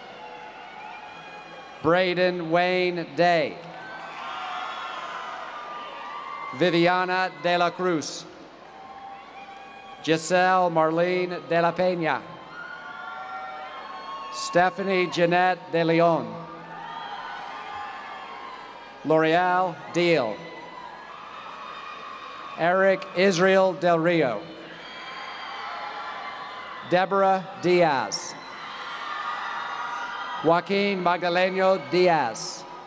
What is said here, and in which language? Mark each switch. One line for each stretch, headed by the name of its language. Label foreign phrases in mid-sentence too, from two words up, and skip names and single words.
English: Braden Wayne Day. Viviana de la Cruz. Giselle Marlene de la Peña. Stephanie Jeanette De Leon. L'Oreal Deal. Eric Israel Del Rio. Deborah Diaz. Joaquin Magdaleno Diaz.